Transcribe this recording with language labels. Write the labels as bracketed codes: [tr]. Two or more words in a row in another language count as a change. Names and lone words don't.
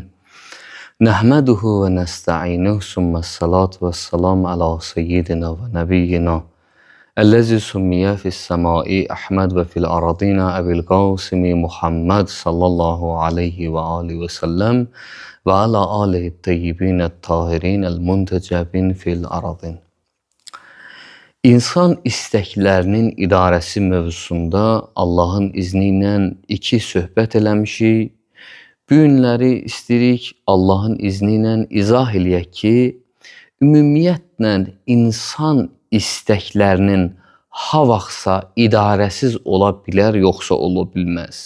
[ar] نحمده ونستعينه ثم الصلاة والسلام على سيدنا ونبينا. الذي سمي في السماء أحمد وفي الأرضين أبي القاسم محمد صلى الله عليه وآله وسلم وعلى آله الطيبين الطاهرين المنتجبين في الأرضين. [az] İnsan isteklərinin idarəsi mövzusunda Allahın izni ilə iki söhbət eləmişik. Bu günləri istəyirik Allahın izni ilə izah eləyək ki, ümumiyyətlə insan istəklərinin ha vaxtsa idarəsiz ola bilər, yoxsa ola bilməz.